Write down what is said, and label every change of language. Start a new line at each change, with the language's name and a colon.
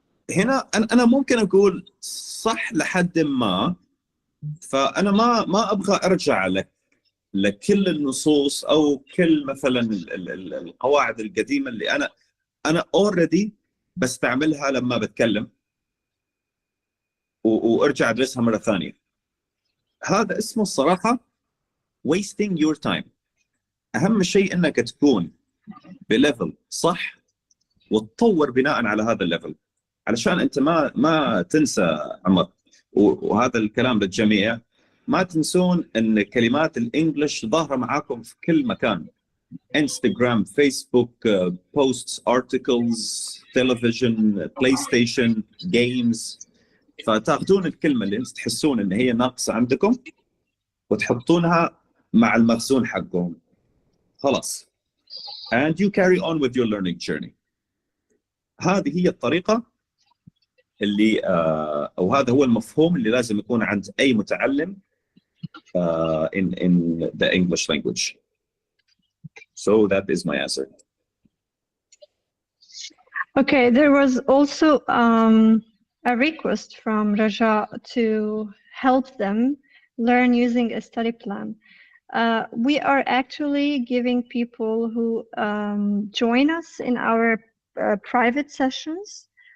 Arabic: هنا أنا ممكن أقول صح لحد ما، فأنا ما أبغى أرجع لكل النصوص أو كل مثلا القواعد القديمة اللي أنا already بستعملها لما بتكلم وأرجع أدرسها مرة ثانية. هذا اسمه الصراحة
English: wasting your time.
Arabic: أهم شيء أنك تكون بليفل صح وتطور بناء على هذا الليفل، علشان أنت ما تنسى عمر. وهذا الكلام للجميع، ما تنسون أن كلمات الإنجليش ظاهرة معاكم في كل مكان، انستغرام، فيسبوك، بوستس، ارتكلز، تلفزيون، بلاي ستيشن، جيمز. فتاخذون الكلمة اللي أنت تحسون أن هي ناقصة عندكم وتحطونها مع المخزون حقهم، خلاص.
English: and you carry on with your learning journey.
Arabic: هذه هي الطريقة اللي أو هذا هو المفهوم اللي لازم يكون عند أي متعلم
English: in the English language. So that is my answer. Okay, there was also a request from Raja to help them learn using a study plan. We are actually giving people who join us in our private sessions.